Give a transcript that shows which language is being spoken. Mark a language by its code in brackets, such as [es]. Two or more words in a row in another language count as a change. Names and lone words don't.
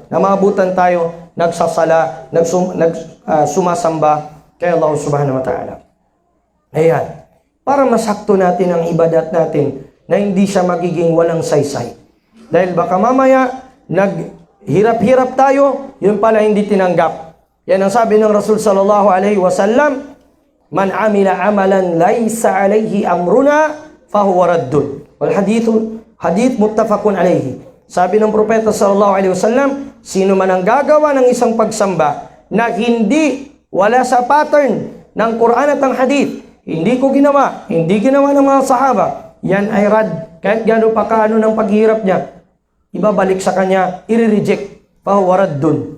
[tl] Na maabutan tayo nagsasala, sumasamba kay Allah [ar] سبحانه وتعالى. [tl] Ayan. Para masakto natin ang ibadat natin na hindi siya magiging walang saysay. Dahil baka mamaya, naghirap-hirap tayo, yun pala hindi tinanggap. Yan ang sabi ng Rasul [ar] صلى الله عليه وسلم من عمل عملا ليس عليه أمرنا فهو رد. والحديث متفق عليه. [tl] Sabi ng propeta [ar] صلى الله عليه وسلم, [tl] sino man ang gagawa ng isang pagsamba na hindi wala sa pattern ng Quran at ng hadith, hindi ko ginawa, hindi ginawa ng mga sahaba, yan ay rad. Kahit gano'n pa kaano ng paghihirap niya, ibabalik sa kanya, i-reject, [ar] فهو رد.